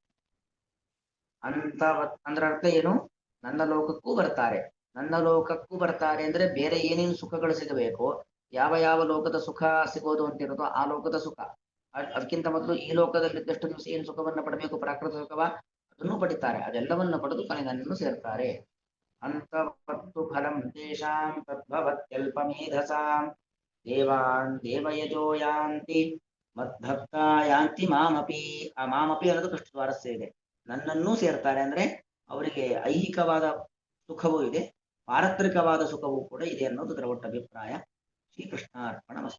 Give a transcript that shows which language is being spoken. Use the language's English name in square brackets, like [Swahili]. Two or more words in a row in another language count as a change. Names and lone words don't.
[Kannada] ಅಂತವತ್ ಅಂದ್ರೆ ಅರ್ಥ ಏನು, ನನ್ನ ಲೋಕಕ್ಕೂ ಬರ್ತಾರೆ. ನನ್ನ ಲೋಕಕ್ಕೂ ಬರ್ತಾರೆ ಅಂದ್ರೆ ಬೇರೆ ಏನೇನು ಸುಖಗಳು ಸಿಗಬೇಕು, ಯಾವ ಯಾವ ಲೋಕದ ಸುಖ ಸಿಗೋದು ಅಂತಿರುತ್ತೋ ಆ ಲೋಕದ ಸುಖ, ಅದಕ್ಕಿಂತ ಮೊದಲು ಈ ಲೋಕದಲ್ಲಿದ್ದಷ್ಟು ದಿವಸ ಏನು ಸುಖವನ್ನ ಪಡಬೇಕು, ಪ್ರಾಕೃತ ಸುಖವ, ಅದನ್ನು ಪಡಿತಾರೆ. ಅದೆಲ್ಲವನ್ನ ಪಡೆದು ಕೊನೆ ನನ್ನನ್ನು ಸೇರ್ತಾರೆ. [Sanskrit] ಅಂತವತ್ತು ಫಲಂ ತೇಷಾಂ ತದ್ಭವತ್ಯಲ್ಪಮೇಧಸಾಂ ದೇವಾನ್ ದೇವಯಜೋ ಯಾಂತಿ ಮದ್ಭಕ್ತ ಯಾಂತಿ ಮಾಮಪಿ. [Kannada] ಆ ಮಾಮಪಿ ಅನ್ನೋದು ಕೃಷ್ಣ ಸ್ವಾರಸ್ಯ ಇದೆ. ನನ್ನನ್ನೂ ಸೇರ್ತಾರೆ ಅಂದ್ರೆ ಅವರಿಗೆ ಐಹಿಕವಾದ ಸುಖವೂ ಇದೆ, ಪಾರತ್ರಿಕವಾದ ಸುಖವೂ ಕೂಡ ಇದೆ ಅನ್ನೋದು ಇದರ ಒಟ್ಟು ಅಭಿಪ್ರಾಯ. ಶ್ರೀಕೃಷ್ಣ ಅರ್ಪಣ.